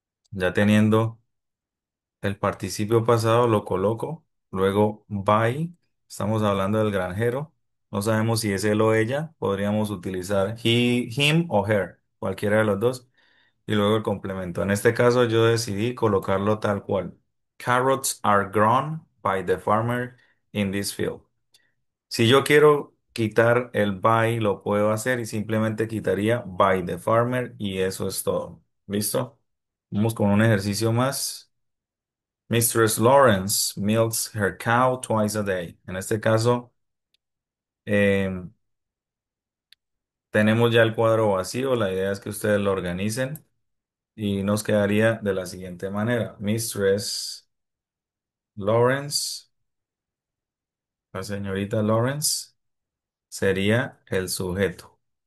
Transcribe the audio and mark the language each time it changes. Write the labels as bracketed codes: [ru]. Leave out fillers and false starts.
[es] Ya teniendo el participio pasado lo coloco, luego by, estamos hablando del granjero, no sabemos si es él o ella, podríamos utilizar he, him o her, cualquiera de los dos, y luego el complemento. En este caso yo decidí colocarlo tal cual. [en] Carrots are grown by the farmer in this field. [es] Si yo quiero quitar el by, lo puedo hacer y simplemente quitaría [en] by the farmer [es] y eso es todo. ¿Listo? Vamos con un ejercicio más. [en] Mistress Lawrence milks her cow twice a day. [es] En este caso, eh, tenemos ya el cuadro vacío. La idea es que ustedes lo organicen y nos quedaría de la siguiente manera. Mistress Lawrence, la señorita Lawrence, sería el sujeto.